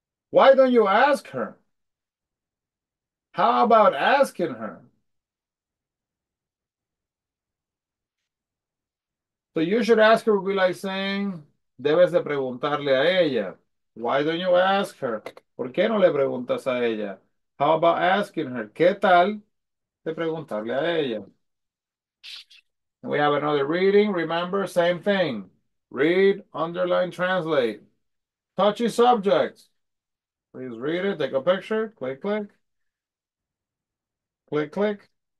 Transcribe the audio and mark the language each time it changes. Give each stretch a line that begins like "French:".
English: Why don't you ask her? How about asking her? So you should ask her would be like saying,
Spanish: debes de preguntarle a ella.
English: Why don't you ask her?
Spanish: ¿Por qué no le preguntas a ella?
English: How about asking her?
Spanish: ¿Qué tal de preguntarle a ella?
English: We have another reading. Remember, same thing. Read, underline, translate. Touchy subjects. Please read it. Take a picture. Click, click. Click, click.